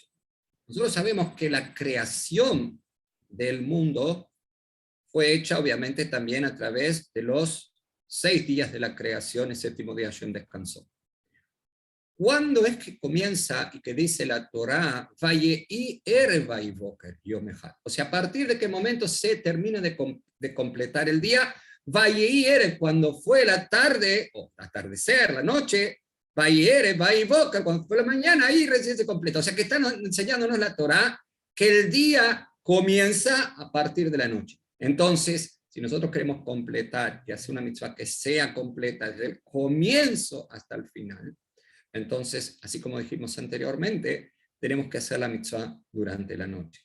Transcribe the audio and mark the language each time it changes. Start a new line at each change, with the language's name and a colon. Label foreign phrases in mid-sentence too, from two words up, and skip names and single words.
Spanish: Nosotros sabemos que la creación del mundo fue hecha obviamente también a través de los 6 días de la creación, el 7º día Hashem descansó. ¿Cuándo es que comienza y que dice la Torá,
Hebrew: ויהי ערב ויהי בקר יום אחד?
Spanish: O sea, a partir de qué momento se termina de completar el día,
Hebrew: ויהי ערב,
Spanish: cuando fue la tarde, o atardecer, la noche,
Hebrew: ויהי ערב ויהי בקר,
Spanish: cuando fue la mañana, ahí recién se completa. O sea, que están enseñándonos la Torá que el día comienza a partir de la noche. Entonces, si nosotros queremos completar y hacer una mitzvah que sea completa desde el comienzo hasta el final, entonces, así como dijimos anteriormente, tenemos que hacer la mitzvah durante la noche.